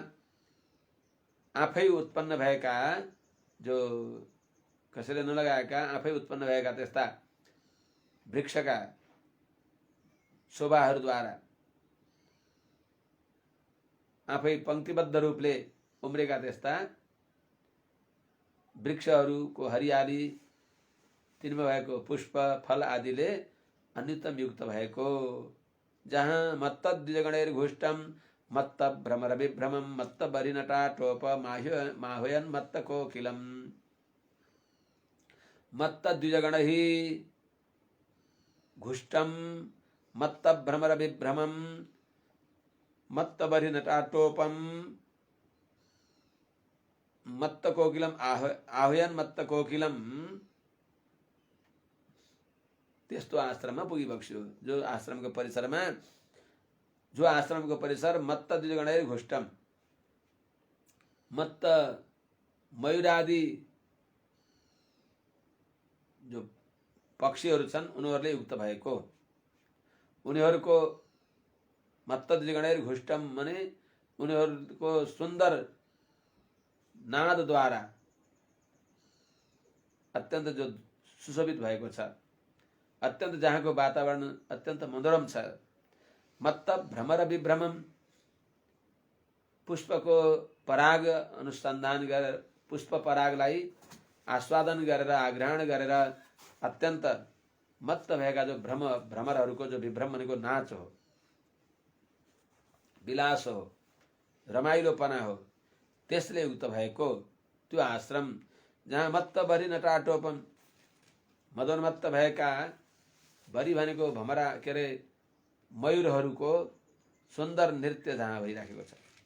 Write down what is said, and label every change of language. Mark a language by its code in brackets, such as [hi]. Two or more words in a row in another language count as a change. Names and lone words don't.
[ne] आफै उत्पन्न भएका, जो कसैले नलगाएका आफै उत्पन्न भएका त्यस्ता वृक्षका शोभाहरूद्वारा आफै पंक्तिबद्ध रूपले उम्रेका त्यस्ता वृक्षहरूको हरियाली, तिनमा भएको पुष्प फल आदिले अन्यतम युक्त भएको, जहाँ [sa] मत्त द्विजगणैर्घुष्टम मत्त भ्रमर विभ्रमम मत्त बरिनटा टोप माह्वयन मत्त कोकिलम। मत्त द्विजगणहि घुष्टम मत्त भ्रमर विभ्रमम मत्त बरि नटाटोपम मत्त कोकिलम आह्वयन मत्त कोकिलम। [ne] त्यस्तो आश्रममा पुगिबक्स्यो जो आश्रमको परिसर [sa] मत्त द्विजगणैर घुष्टम [ne] मत्त मयूरादि जो पक्षीहरू छन् उनीहरूले युक्त भएको, उनीहरूको [sa] मत्त द्विजगणैर घुष्टम [ne] माने उनीहरूको सुन्दर नादद्वारा अत्यन्त जो सुशोभित भएको छ, अत्यन्त जहाँको वातावरण अत्यन्त मनोरम छ। [sa] मत्त भ्रमर विभ्रमम [ne] पुष्पको पराग अनुसन्धान गरेर पुष्प परागलाई आस्वादन गरेर आग्रहण गरेर अत्यन्त मत्त भएका जो भ्रमरहरूको जो विभ्रम भनेको नाच हो, विलास हो, रमाइलोपना हो, त्यसले युक्त भएको त्यो आश्रम जहाँ [sa] मत्त भरि नटाटोपम [ne] मदोन्मत्त भएका भरि भनेको भमरा के अरे मयूरहरूको सुन्दर नृत्य जहाँ भइराखेको छ।